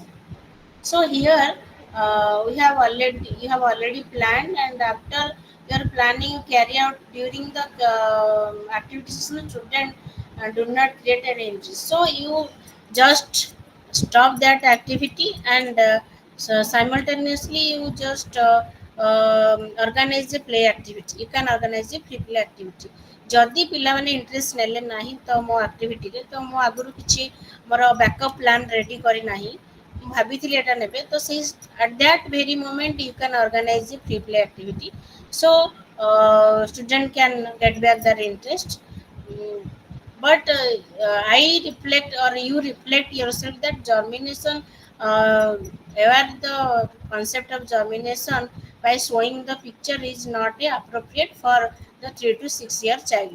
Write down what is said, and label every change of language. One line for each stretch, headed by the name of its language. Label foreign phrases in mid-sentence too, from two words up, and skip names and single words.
English: So here we have already you have already planned, and after your planning you carry out during the activities, student do not create an interest. So you just stop that activity, and so simultaneously you just organize a play activity. You can organize a free play activity.
Odia: ଯଦି ପିଲାମାନେ ଇଣ୍ଟରେଷ୍ଟ ନେଲେ ନାହିଁ ତ ମୋ ଆକ୍ଟିଭିଟିରେ, ତ ମୁଁ ଆଗରୁ କିଛି ମୋର
English: backup plan ready
Odia: କରିନାହିଁ, ମୁଁ ଭାବିଥିଲି ଏଟା ନେବେ, ତ ସେଇ
English: at that very moment you can organize a free play activity. So student can get back their interest. Mm, but I reflect or you reflect yourself that germination where the concept of germination by showing the picture is not appropriate for the 3 to 6 year child.